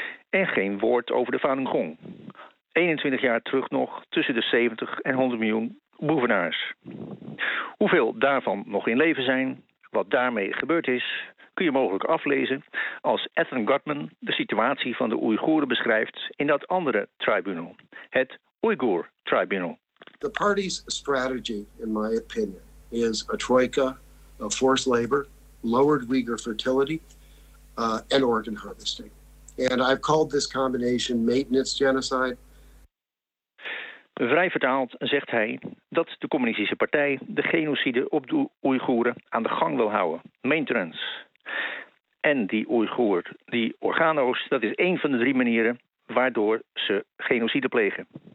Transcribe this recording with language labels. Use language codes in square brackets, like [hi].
[nl] En geen woord over de Falun Gong. 21 jaar terug nog tussen de 70 en 100 miljoen boevenaars. Hoeveel daarvan nog in leven zijn, wat daarmee gebeurd is, kun je mogelijk aflezen als Ethan Gutman de situatie van de Oeigoeren beschrijft in dat andere tribunal, het Uyghur Tribunal. [en] The party's strategy, in my opinion, is a troika of forced labor, lowered Uyghur fertility, and organ harvesting. And I've called this combination maintenance genocide. [nl] Vrij vertaald zegt hij dat de communistische partij de genocide op de Oeigoeren aan de gang wil houden. Maintenance. En die Oeigoer, die organo's, dat is één van de drie manieren waardoor ze genocide plegen.